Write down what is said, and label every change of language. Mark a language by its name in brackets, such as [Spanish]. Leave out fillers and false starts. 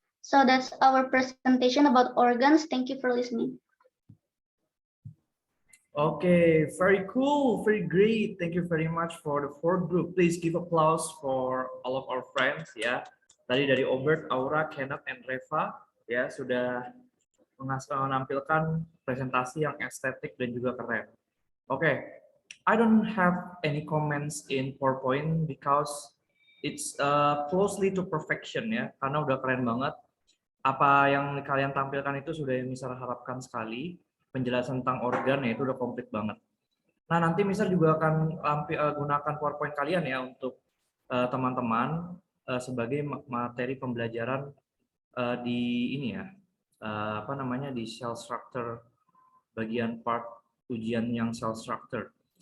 [English] So that's our presentation about organs. Thank you for listening. Okay, very cool, very great. Thank you very much for the fourth group. Please give applause for all of our friends [Indonesian] ya. Tadi dari Obert, Aura, Kenneth, and Reva ya sudah menampilkan presentasi yang estetik dan juga keren. [English] Okay, I don't have any comments in PowerPoint because it's closely to perfection [Indonesian] ya, karena udah keren banget. Apa yang kalian tampilkan itu sudah yang Misal harapkan sekali. Penjelasan tentang organ ya itu udah komplit banget. Nah nanti Mister juga akan gunakan PowerPoint kalian ya untuk teman-teman sebagai materi pembelajaran di ini ya apa namanya di cell structure bagian part ujian yang cell structure.